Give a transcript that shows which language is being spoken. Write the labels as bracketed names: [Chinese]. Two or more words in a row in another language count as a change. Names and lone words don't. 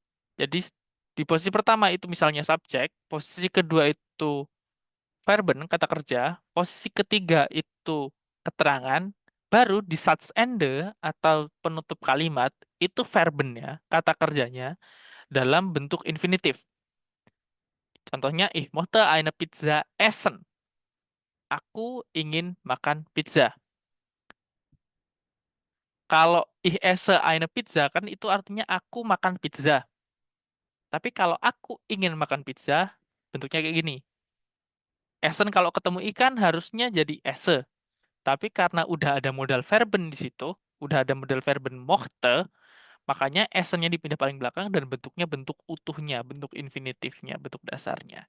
[Indonesian] Jadi, di posisi pertama itu misalnya subjek, posisi kedua itu verben, kata kerja, posisi ketiga itu keterangan, baru di Satzende atau penutup kalimat, itu verbennya, kata kerjanya, dalam bentuk infinitif. Contohnya, [German] ich mochte eine Pizza essen. [Indonesian] Aku ingin makan pizza. Kalau [German] ich esse eine Pizza, [Indonesian] kan itu artinya aku makan pizza. Tapi kalau aku ingin makan pizza, bentuknya kayak gini. Essen kalau ketemu ikan harusnya jadi esse. Tapi karena udah ada [German] modal verben [Indonesian] di situ, udah ada [German] modal verben mochte, [Indonesian] makanya esennya dipindah paling belakang dan bentuknya bentuk utuhnya, bentuk infinitifnya, bentuk dasarnya.